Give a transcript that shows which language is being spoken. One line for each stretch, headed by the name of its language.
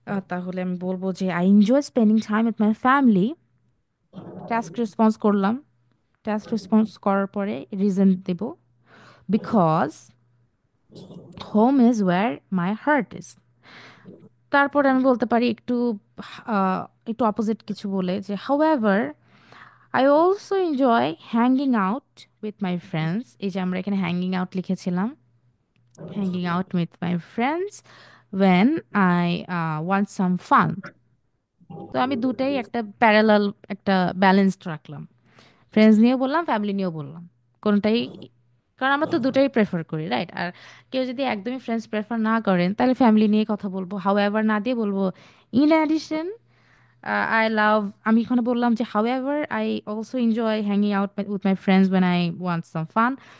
Bangla: তাহলে আমি বলবো যে
English: I enjoy spending time with my family.
Bangla: Task response করলাম, টাস্ক রেসপন্স করার পরে reason Dev,
English: Because home is where my heart is.
Bangla: তারপরে আমি বলতে পারি একটু একটু অপোজিট কিছু বলে যে
English: However I also enjoy hanging out with my friends.
Bangla: এই যে আমরা এখানে হ্যাঙ্গিং আউট লিখেছিলাম,
English: hanging out with my friends when I want some fun.
Bangla: তো আমি দুটাই একটা প্যারালাল, একটা ব্যালেন্সড রাখলাম। ফ্রেন্ডস নিয়েও বললাম, ফ্যামিলি নিয়েও বললাম, কোনটাই, কারণ আমরা তো দুটাই প্রেফার করি, রাইট? আর কেউ যদি একদমই ফ্রেন্ডস প্রেফার না করেন তাহলে ফ্যামিলি নিয়ে কথা বলবো, হাউ এভার না দিয়ে বলবো
English: in addition I love,
Bangla: আমি এখানে বললাম যে
English: However I also enjoy hanging out with my friends when I want some fun.